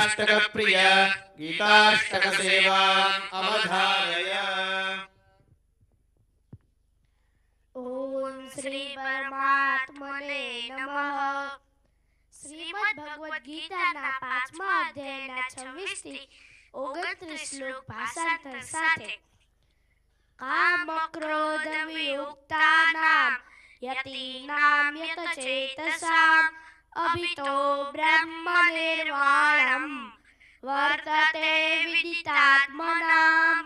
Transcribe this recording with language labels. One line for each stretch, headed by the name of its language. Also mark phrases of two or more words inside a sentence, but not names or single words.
Sanskrit: गीताष्टकप्रिय गीताष्टकसेवाम् अवधारय। ओम श्री परमात्मने नमः।
Gujarati: श्रीमद् भगवद गीताના 5મા અધ્યાયના 26 થી 29 શ્લોક ભાષાંતર સાથે
Sanskrit: કામ ક્રોધ વિયુક્તાનામ યતિનામ યતચેતસામ અભિતો બ્રહ્મ નિર્વાણમ વર્તતે વિદિતાત્મનામ।